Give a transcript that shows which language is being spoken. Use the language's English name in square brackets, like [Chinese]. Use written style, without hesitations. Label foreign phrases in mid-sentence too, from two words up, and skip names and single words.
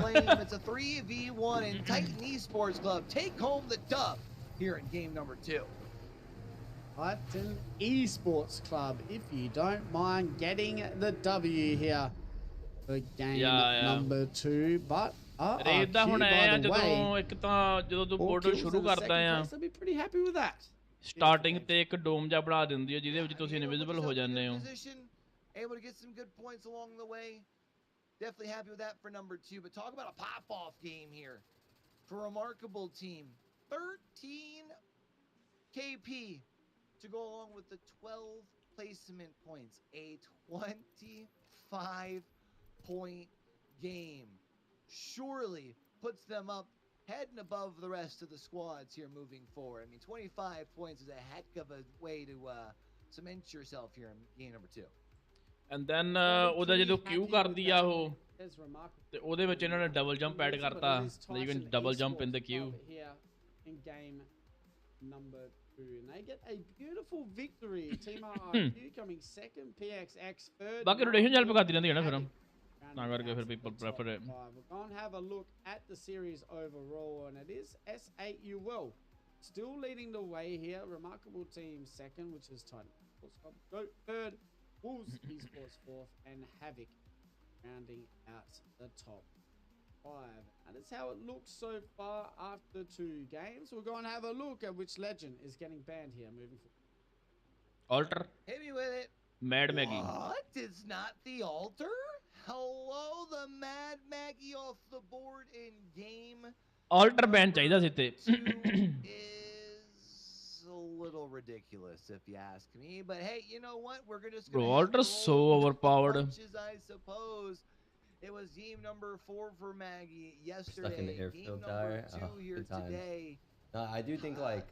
[English] It's a 3v1, and Titan Esports Club take home the dub here in game number 2. Titan Esports Club, if you don't mind getting the W here for game number 2, but RRQ, by the way, [Punjabi] ਇੱਕ ਤਾਂ ਜਦੋਂ ਤੂੰ ਪੋਰਟਲ ਸ਼ੁਰੂ ਕਰਦਾ ਆ [English] I'll be pretty happy with that. [Punjabi] ਸਟਾਰਟਿੰਗ ਤੇ ਇੱਕ ਡੋਮ ਜਿਹਾ ਬਣਾ ਦਿੰਦੀ ਹੈ ਜਿਹਦੇ ਵਿੱਚ ਤੁਸੀਂ ਇਨਵਿਜ਼ੀਬਲ ਹੋ ਜਾਂਦੇ ਹੋ. [English] Able to get some good points along the way. Definitely happy with that for number 2. But talk about a pop-off game here for a remarkable team. 13 KP to go along with the 12 placement points. A 25-point game. Surely puts them up head and above the rest of the squads here moving forward. I mean, 25 points is a heck of a way to cement yourself here in game number 2. And then [Punjabi] ਉਹਦਾ ਜਦੋਂ ਕਿਊ ਕਰਦੀ ਆ ਉਹ ਤੇ ਉਹਦੇ ਵਿੱਚ ਇਹਨਾਂ ਨੇ [English] double jump add [Punjabi] ਕਰਤਾ [English] so you can double jump in the queue. In game number 2, and they get a beautiful victory. Team RRQ coming second, PXX third. [Punjabi] ਬਾਕੀ ਰੋਟੇਸ਼ਨ ਚੱਲ ਪਕਾਤੀ ਰਹਿੰਦੀ ਹੈ ਨਾ ਫਿਰ ਤਾਂ ਕਰਕੇ ਫਿਰ [English] people prefer it. We're going to have a look at the series overall, and it is S8UL still leading the way here. Remarkable team second, which is Titan. Go third, Wolves Esports fourth, and Havoc rounding out the top 5. And that's how it looks so far after 2 games. We're going to have a look at which legend is getting banned here moving forward. Alter. Hit me with it. Mad Maggie. What? It's not the altar? Hello, the Mad Maggie off the board in game. [Punjabi] Alter ban ਚਾਹੀਦਾ ਸੀ ਤੇ [English] A little ridiculous if you ask me, but hey, you know what, we're just bro, Alter's so overpowered. I suppose it was game number 4 for Maggie yesterday. Stuck in the airfield game number 2 here good times. today. No, I do think like